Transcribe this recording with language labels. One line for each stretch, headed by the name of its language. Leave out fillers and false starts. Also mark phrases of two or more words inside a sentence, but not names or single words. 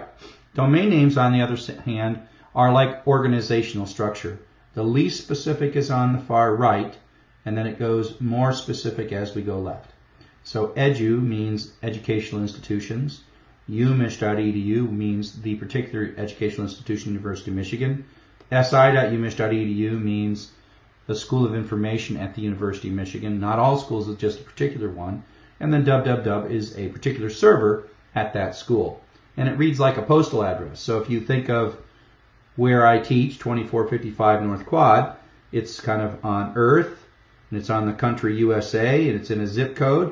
English: Domain names, on the other hand, are like organizational structure. The least specific is on the far right, and then it goes more specific as we go left. So edu means educational institutions. umich.edu means the particular educational institution, University of Michigan. si.umich.edu means the School of Information at the University of Michigan. Not all schools, it's just a particular one. And then www is a particular server at that school. And it reads like a postal address. So if you think of where I teach, 2455 North Quad, it's kind of on Earth, and it's on the country USA, and it's in a zip code.